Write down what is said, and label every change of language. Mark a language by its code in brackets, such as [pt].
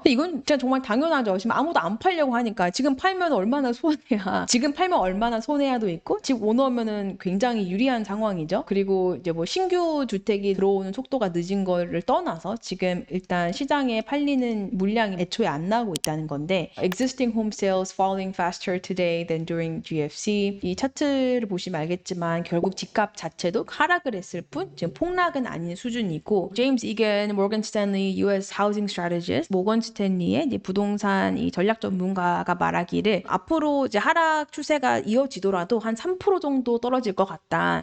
[ko] 근데 이건 진짜 정말 당연하죠. 지금 아무도 안 팔려고 하니까 지금 팔면 얼마나 손해야. 지금 팔면 얼마나 손해야도 있고 집 오너면은 굉장히 유리한 상황이죠. 그리고 이제 신규 주택이 들어오는 속도가 늦은 거를 떠나서 지금 일단 시장에 팔리는 물량이 애초에 안 나오고 있다는 건데 existing [en] existing home sales falling faster today than during GFC. [ko] 이 차트를 보시면 알겠지만 결국 집값 자체도 하락을 했을 뿐 지금 폭락은 아닌 수준이고 제임스 이건 모건 스탠리 US Housing Strategist 모건 스탠리의 이제 부동산 이 전략 전문가가 말하기를 앞으로 이제 하락 추세가 이어지더라도 한 3% 정도 떨어질 것 같다.